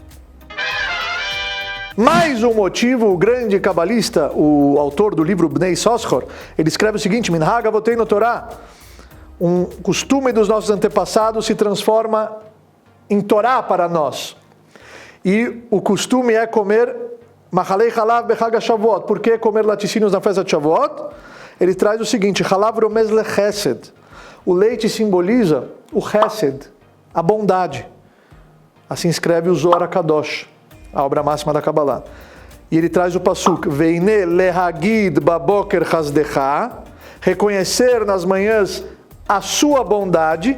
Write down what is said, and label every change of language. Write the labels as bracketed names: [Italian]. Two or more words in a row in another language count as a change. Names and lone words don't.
[Portuguese] Mais um motivo, o grande cabalista, o autor do livro Bnei Soschor, ele escreve o seguinte: [Hebrew] מנהג אבותינו תורה, [Portuguese] um costume dos nossos antepassados se transforma em Torá para nós. E o costume é comer [Hebrew] מאכלי חלב בחג השבועות. [Portuguese] Por que comer laticínios na festa de Shavuot? Ele traz o seguinte: [Hebrew] חלב רומז לחסד. [Portuguese] O leite simboliza o chesed, a bondade. Assim escreve o Zohar HaKadosh, a obra máxima da Kabbalah. E ele traz o pasuk: [Hebrew] ויינה להגיד בבוקר חסדך. [Portuguese] Reconhecer nas manhãs a sua bondade.